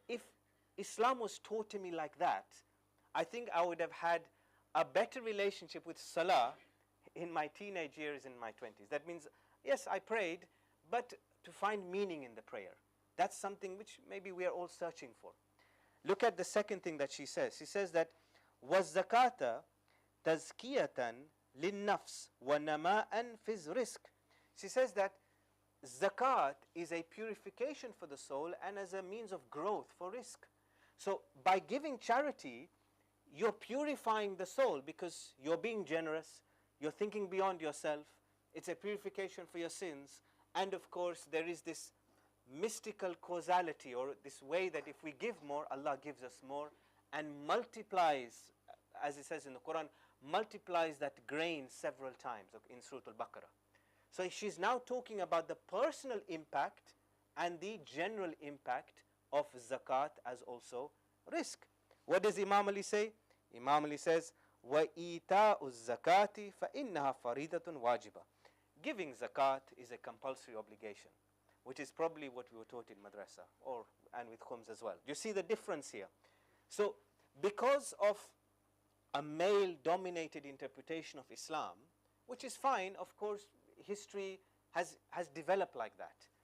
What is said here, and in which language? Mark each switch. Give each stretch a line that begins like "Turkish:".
English: If Islam was taught to me like that, I think I would have had a better relationship with salah in my teenage years, in my 20s. That means, yes, I prayed, but to find meaning in the prayer. That's something which maybe we are all searching for. Look at the second thing that she says. She says that,
Arabic: وَالزَّكَاةَ تَزْكِيَةً لِلنَّفْسِ وَنَمَاءً فِي الرِّزْقِ.
English: She says that zakat is a purification for the soul and as a means of growth for rizq. So by giving charity, you're purifying the soul because you're being generous, you're thinking beyond yourself, it's a purification for your sins, and of course there is this mystical causality, or this way that if we give more, Allah gives us more and multiplies, as it says in the Quran, multiplies that grain several times in Surah Al-Baqarah. So she's now talking about the personal impact and the general impact of zakat as also rizq. What does Imam Ali say? Imam Ali says,
Arabic: وَإِيتَاءُ الزَّكَاةِ فَإِنَّهَا فَرِيدَةٌ وَاجِبَةٌ.
English: Giving zakat is a compulsory obligation, which is probably what we were taught in madrasa and with khums as well. You see the difference here. So because of a male-dominated interpretation of Islam, which is fine, of course, history has developed like that.